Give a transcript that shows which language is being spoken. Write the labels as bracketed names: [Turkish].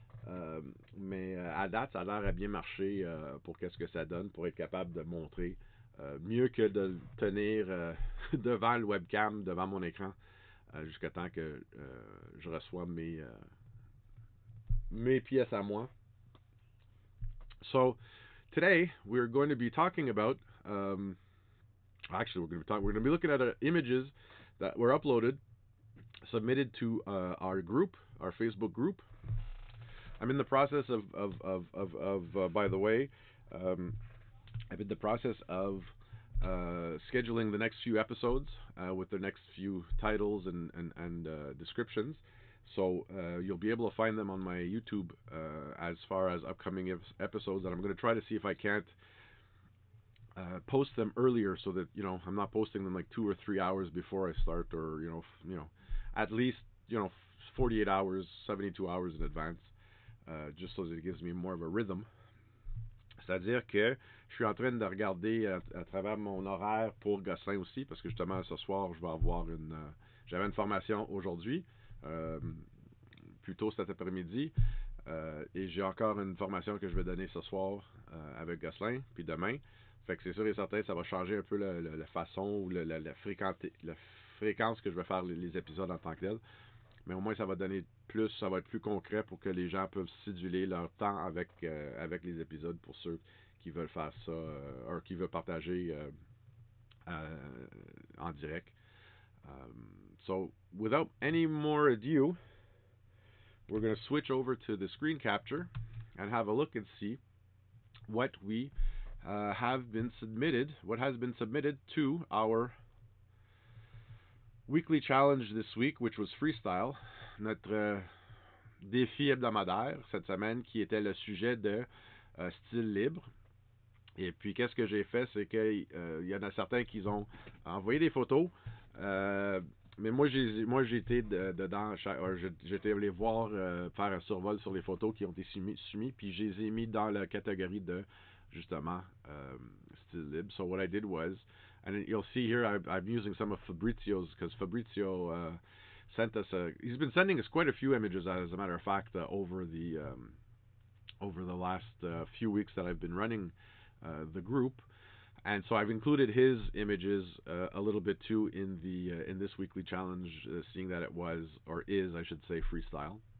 [French] Euh, mais à date, ça a l'air à bien marcher pour qu'est-ce que ça donne, pour être capable de montrer mieux que de le tenir devant le webcam, devant mon écran, jusqu'à temps que je reçois mes pièces à moi. [English] So today we're going to be talking about. Actually, we're going to be looking at images that were uploaded, submitted to our group, our Facebook group. I'm in the process of by the way, I'm in the process of scheduling the next few episodes with the next few titles and descriptions. So you'll be able to find them on my YouTube as far as upcoming episodes. And I'm going to try to see if I can't post them earlier, so that I'm not posting them like 2 or 3 hours before I start, or at least 48 hours, 72 hours in advance, just so that it gives me more of a rhythm. [French] C'est-à-dire que je suis en train de regarder à travers mon horaire pour Gosselin aussi, parce que justement ce soir je vais avoir j'avais une formation aujourd'hui, plus tôt cet après-midi, et j'ai encore une formation que je vais donner ce soir avec Gosselin, puis demain. Fait que c'est sûr et certain, ça va changer un peu la façon ou la fréquence que je vais faire les épisodes en tant que tel. Mais au moins, ça va donner plus, ça va être plus concret pour que les gens peuvent séduler leur temps avec les épisodes, pour ceux qui veulent faire ça, ou qui veulent partager en direct. [English] So, without any more ado, we're going to switch over to the screen capture and have a look and see what we have been submitted, what has been submitted to our weekly challenge this week, which was freestyle, [French] notre défi hebdomadaire cette semaine, qui était le sujet de style libre. Et puis, qu'est-ce que j'ai fait, c'est qu'il y en a certains qui ont envoyé des photos, mais moi j'ai été dedans, j'étais allé voir, faire un survol sur les photos qui ont été soumises, puis je les ai mis dans la catégorie de, justement, style libre. [English] So what I did was, and you'll see here, I'm using some of Fabrizio's, because Fabrizio sent us he's been sending us quite a few images, as a matter of fact, over the last few weeks that I've been running the group. And so I've included his images a little bit too in this weekly challenge, seeing that it was, or is, I should say, freestyle.